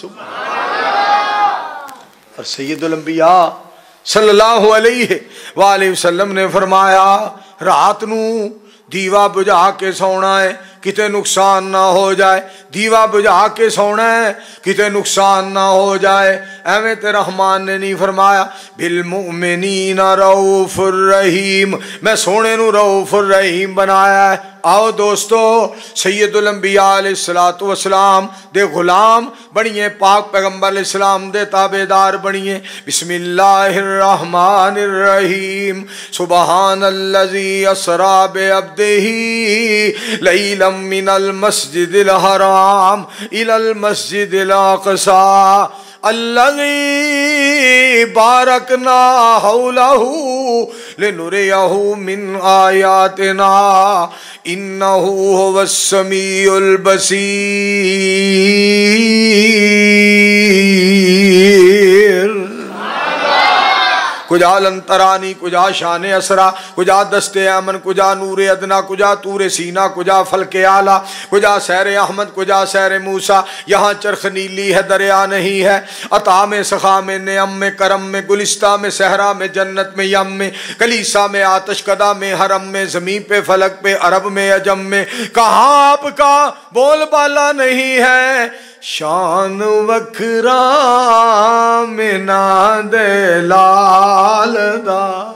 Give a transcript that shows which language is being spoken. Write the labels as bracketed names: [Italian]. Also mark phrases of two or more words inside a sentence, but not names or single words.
[Punjabi] اور سید الانبیاء [Arabic] صلى الله عليه وسلم [Punjabi] نے فرمایا رات نوں دیوا بجھا کے سونا ہے کتے نقصان نہ ہو جائے دیوا بجھا کے سونا ہے کتے نقصان نہ ہو جائے ایویں تے رحمان نے نہیں فرمایا بل [Arabic] المؤمنين رؤوف رحيم [Punjabi] میں سونے نوں [Arabic] رؤوف رحيم [Punjabi] بنایا ہے آؤ دوستو سید الانبیاء [Arabic] عليه الصلاة والسلام [Punjabi] دے غلام بنیے پاک پیغمبر [Arabic] عليه السلام [Punjabi] دے تابعدار بنیے [Arabic] بسم الله الرحمن الرحيم سبحان الذي أسرى بعبده ليلا من المسجد الحرام إلى المسجد الأقصى الذي باركنا حوله لنريه من آياتنا إنه هو السميع [Urdu] बसीर کجا لنترانی کجا شان اسرا کجا دست ایمن کجا نور ادنا کجا طور سینا کجا فلک اعلیٰ کجا سیر احمد کجا سیر موسیٰ یہاں چرخ نیلی ہے دریا نہیں ہے عطا میں سخا میں نعم میں کرم میں گلستہ میں صحرا میں جنت میں یم میں کلیسا میں آتش کدہ میں حرم میں زمین پہ فلک پہ عرب میں عجم میں کہاں آپ کا بول بالا نہیں ہے شان [Punjabi] وکھرا میں ناد لال دا